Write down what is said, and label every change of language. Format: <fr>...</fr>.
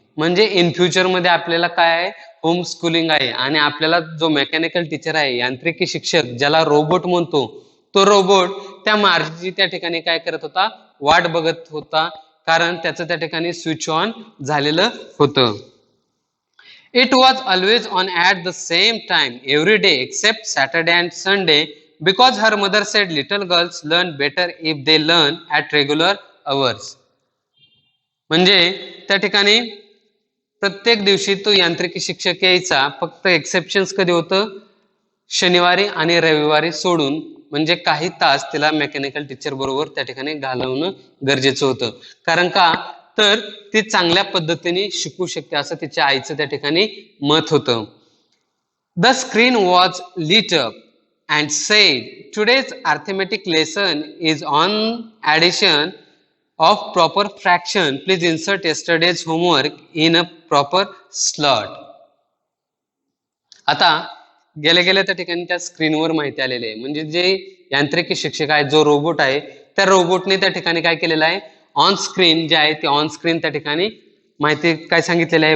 <mr>म्हणजे in future मध्ये आपल्याला काय आहे, होम स्कूलिंग आहे आणि आपल्याला जो मेकॅनिकल टीचर आहे, यांत्रिकी शिक्षक ज्याला रोबोट म्हणतो, तो रोबोट त्या मार्जी त्या ठिकाणी काय करत होता, वाट बघत होता, कारण त्याचं त्या ठिकाणी स्विच ऑन झालेलं होतं.</mr> <en>It was always on at the same time every day except Saturday and Sunday because her mother said little girls learn better if they learn at regular hours.</en> <mr>म्हणजे त्या ठिकाणी प्रत्येक दिवशी तो यांत्रिकी शिक्षक यायचा, फक्त एक्सेप्शन्स कधी होतं, शनिवारी आणि रविवारी सोडून, म्हणजे काही तास तिला मेकॅनिकल टीचर बरोबर त्या ठिकाणी घालवणं गरजेचं होतं. कारण का, तर ती चांगल्या पद्धतीने शिकू शकते असं तिच्या आईचं त्या ठिकाणी मत होतं.</mr> <en>The screen was lit up and said, today's arithmetic lesson is on addition of proper fraction. Please insert yesterday's homework in a proper slot.</en> <mr>आता गेल्या गेल्या त्या ठिकाणी त्या स्क्रीनवर माहिती आलेली आहे, म्हणजे जे यांत्रिकी शिक्षक आहे, जो रोबोट आहे, त्या रोबोटने त्या ठिकाणी काय केलेलं आहे, ऑन स्क्रीन जे आहे ते ऑन स्क्रीन त्या ठिकाणी माहिती काय सांगितलेलं आहे.</mr>